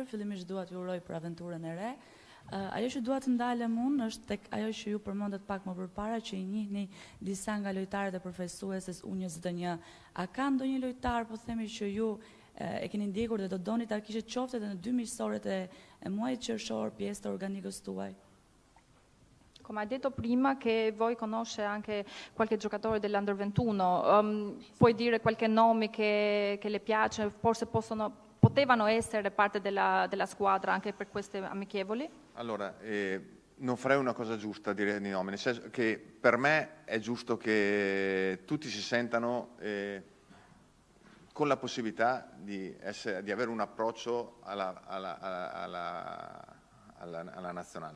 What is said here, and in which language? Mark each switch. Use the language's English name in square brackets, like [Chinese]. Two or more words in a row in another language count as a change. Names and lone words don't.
[Albanian] Fillimisht dua t'ju uroj për aventurën e re. Ajo që dua të ndalem unë është tek ajo që ju përmendet pak më përpara, që i njihni disa nga lojtarët e përfaqësueses U21. A ka ndonjë lojtar, po themi, që ju e keni ndjekur dhe do doni ta kishit qoftë edhe në 2 miqësorët e muajit qershor pjesë të organikës tuaj? [Italian] Come ha detto prima che voi conosce anche qualche giocatore dell'Under 21, puoi dire qualche nome che le piace, forse potevano essere parte della squadra anche per queste amichevoli? Allora, non farei una cosa giusta a dire di nome, nel senso che per me è giusto che tutti si sentano con la possibilità di avere un approccio alla nazionale.